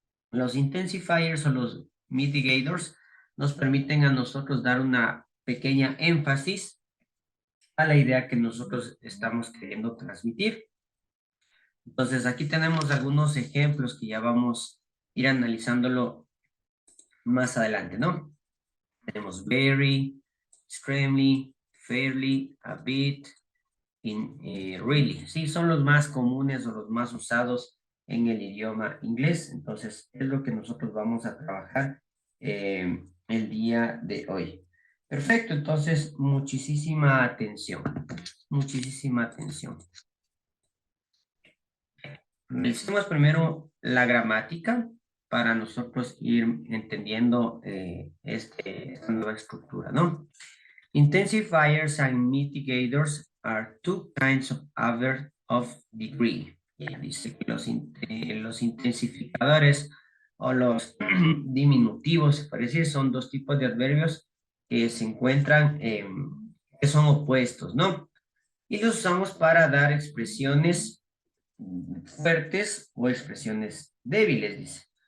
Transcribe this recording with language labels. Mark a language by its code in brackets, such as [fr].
[es] Los intensifiers o los mitigators nos permiten a nosotros dar una pequeña énfasis a la idea que nosotros estamos queriendo transmitir. Entonces, aquí tenemos algunos ejemplos que ya vamos a ir analizándolo más adelante, ¿no? [en] Tenemos very, extremely, fairly, a bit, really. [es] Sí, son los más comunes o los más usados en el idioma inglés. Entonces, es lo que nosotros vamos a trabajar el día de hoy. Perfecto, entonces, muchísima atención. Muchísima atención. Necesitamos primero la gramática para nosotros ir entendiendo esta nueva estructura, ¿no? [en] Intensifiers and mitigators are two kinds of adverb of degree. [es] Ya dice que los intensificadores o los diminutivos, se puede decir, son dos tipos de adverbios que se encuentran, que son opuestos, ¿no? Y los usamos para dar expresiones fuertes o expresiones débiles, dice.